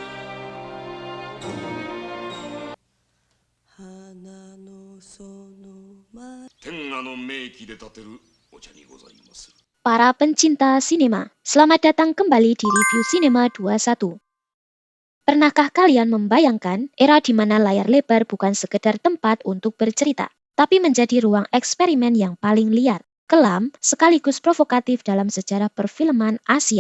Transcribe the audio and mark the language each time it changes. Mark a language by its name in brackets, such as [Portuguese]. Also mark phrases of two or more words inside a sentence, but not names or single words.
[Japanese] 花のその前。天下の名器で立てるお茶にございます。 [Indonesian] Para pencinta sinema, selamat datang kembali di review Cinema 21. Pernahkah kalian membayangkan era di mana layar lebar bukan sekedar tempat untuk bercerita, tapi menjadi ruang eksperimen yang paling liar, kelam, sekaligus provokatif dalam sejarah perfilman Asia?